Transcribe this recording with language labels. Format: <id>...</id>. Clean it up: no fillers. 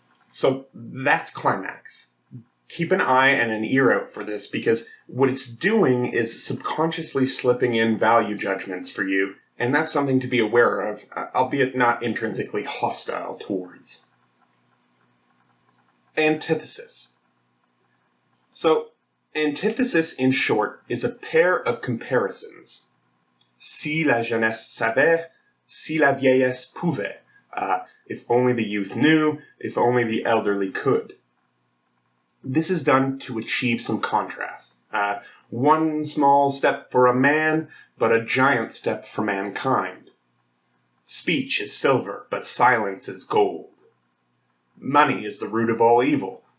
<en>So that's climax. Keep an eye and an ear out for this, because what it's doing is subconsciously slipping in value judgments for you, and that's something to be aware of, albeit not intrinsically hostile towards. Antithesis. So, antithesis, in short, is a pair of comparisons.</en> <fr>Si la jeunesse savait, si la vieillesse pouvait.</fr> <en>If only the youth knew, if only the elderly could. This is done to achieve some contrast. One small step for a man, but a giant step for mankind. Speech is silver, but silence is gold. Money is the root of all evil.</en>